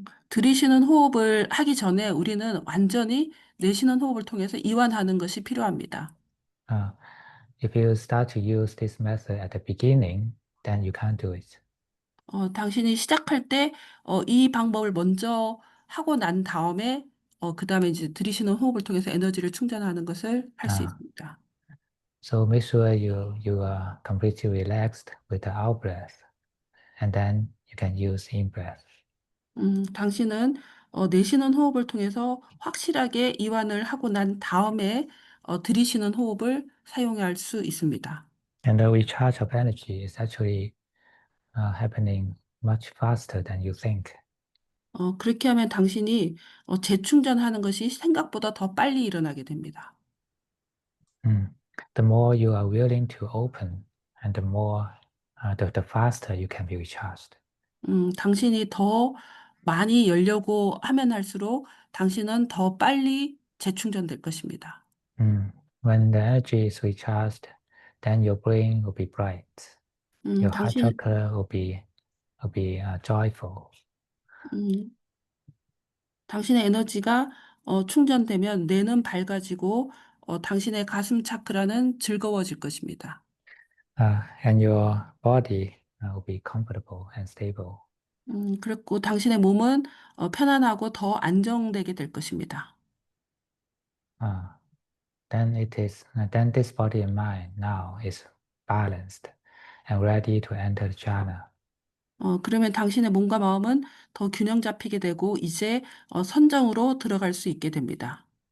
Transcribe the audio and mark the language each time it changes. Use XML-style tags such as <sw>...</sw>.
<ko>들이쉬는 호흡을 하기 전에 우리는 완전히 내쉬는 호흡을 통해서 이완하는 것이 필요합니다.</ko> <en>If you start to use this method at the beginning, then you can't do it.</en> <ko>당신이 시작할 때, 이 방법을 먼저 하고 난 다음에, 그 다음에 이제 들이쉬는 호흡을 통해서 에너지를 충전하는 것을 할 수 있습니다.</ko> <en>So make sure you are completely relaxed with the out breath, and then you can use in breath.</en> <ko>당신은 내쉬는 호흡을 통해서 확실하게 이완을 하고 난 다음에 들이쉬는 호흡을 사용할 수 있습니다.</ko> <en>And the recharge of energy is actually happening much faster than you think.</en> <ko>그렇게 하면 당신이 재충전하는 것이 생각보다 더 빨리 일어나게 됩니다.</ko> <en>The more you are willing to open, and the more, the faster you can be recharged.</en> <ko>당신이 더 많이 열려고 하면 할수록 당신은 더 빨리 재충전될 것입니다.</ko> <en>When the energy is recharged, then your brain will be bright. Your heart chakra will be joyful.</en> <ko>당신의 에너지가 충전되면 뇌는 밝아지고 당신의 가슴 차크라는 즐거워질 것입니다.</ko> <en>And your body will be comfortable and stable.</en> <ko>그리고 당신의 몸은 편안하고 더 안정되게 될 것입니다.</ko> <en>Then this body and mind now is balanced and ready to enter the jhana.</en> <ko>그러면 당신의 몸과 마음은 더 균형 잡히게 되고 이제 선정으로 들어갈 수 있게 됩니다.</ko>